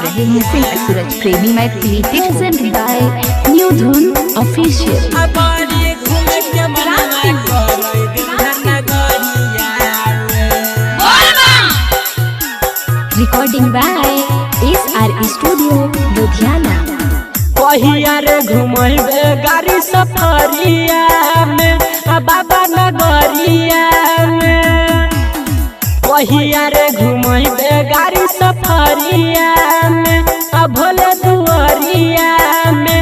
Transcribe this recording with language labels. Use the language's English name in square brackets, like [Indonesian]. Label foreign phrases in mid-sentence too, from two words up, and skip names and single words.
[English] Music Suraj Premi Maithili presented by New Dhun Official. Recording by SR Studio Ludhiana. [Maithili] कहिया रे घुमैबे गाड़ी सफरिया में बाबा नगरिया में। कहिया रे घुमैबे गाड़ी सफरिया में भोले दुआरिया में।